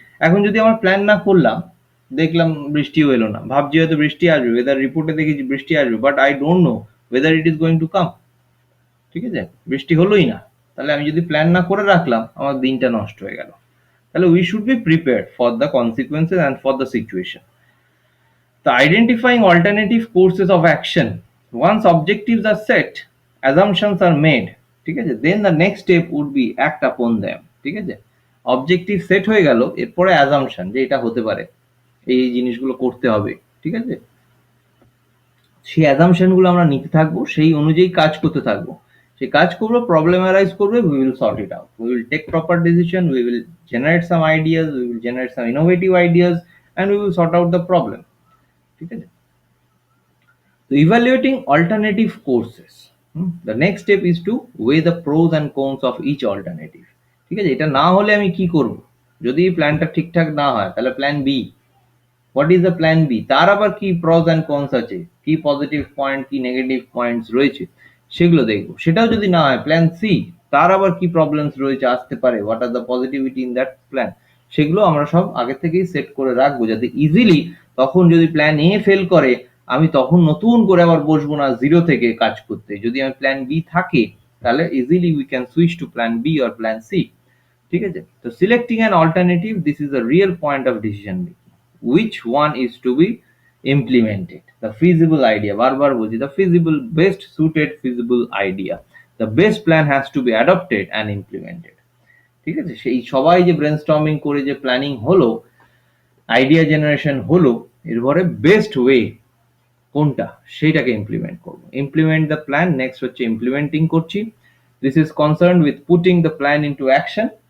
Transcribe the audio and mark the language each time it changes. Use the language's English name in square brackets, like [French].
[Bangla] এখন যদি আমার প্ল্যান না করলাম, দেখলাম বৃষ্টিও এলো না, ভাবছি হয়তো বৃষ্টি আসবে, ওয়েদার রিপোর্টে দেখেছি বৃষ্টি আসবে, [English] but I don't know whether it is going to come, [Bangla] ঠিক আছে? বৃষ্টি হলোই না, তাহলে আমি যদি প্ল্যান না করে রাখলাম, আমার দিনটা নষ্ট হয়ে গেল। [English] তাহলে we should be prepared for the consequences and for the situation. The identifying alternative courses of action. Once objectives are set, assumptions are made, [Bangla] ঠিক আছে? [English] Then the next step would be act upon them, [Bangla] ঠিক আছে? Objective set হয়ে গেল, এরপরে assumption, যে এটা হতে পারে, এই জিনিসগুলো করতে হবে, ঠিক আছে? সেই অ্যাজাম্পশন গুলো আমরা নিতে থাকবো, সেই অনুযায়ী কাজ করতে থাকবো, সেই কাজ করবো, প্রবলেম অ্যারাইজ করবে, [English] we will sort it out, we will take proper decision, we will generate some ideas, we will generate some innovative ideas, and we will sort out the problem, [Bangla] ঠিক আছে? [English] So evaluating alternative courses. The next step is to weigh the pros and cons of each alternative. [Bangla] ঠিক আছে? এটা না হলে আমি কি করব? যদি প্ল্যানটা ঠিকঠাক না হয়, তাহলে plan B. [English] What is the plan B? [Bangla] তার আবার কি প্রস অ্যান্ড কনস আছে, কি পজিটিভ পয়েন্ট, কি নেগেটিভ পয়েন্টস রয়েছে, সেগুলো দেখবো। সেটাও যদি না হয়, প্ল্যান সি, তার আবার কি প্রবলেমস রয়েছে, আসতে পারে, [English] what are the positivity in that plan, [Bangla] সেগুলো আমরা সব আগে থেকেই সেট করে রাখবো, যাতে ইজিলি তখন যদি প্ল্যান এ ফেল করে, আমি তখন নতুন করে আবার বসবো না জিরো থেকে কাজ করতে। যদি আমার প্ল্যান বি থাকে, তাহলে easily [English] we can switch to plan B or plan C, [Bangla] ঠিক আছে? [English] তো selecting an alternative, this is the real point of decision making, which one is to be implemented, the feasible idea, [Bangla] বারবার বলছি, [English] the feasible, best suited feasible idea, the best plan has to be adopted and implemented, [Bangla] ঠিক আছে? সেই সবাই যে brainstorming করে যে planning হলো, আইডিয়া জেনারেশন হলো, এরপরে বেস্ট ওয়ে কোনটা, সেইটাকে ইমপ্লিমেন্ট করবো। [English] implement the plan, [Bangla] নেক্সট হচ্ছে ইমপ্লিমেন্টিং করছি। [English] this is concern with putting the plan into action,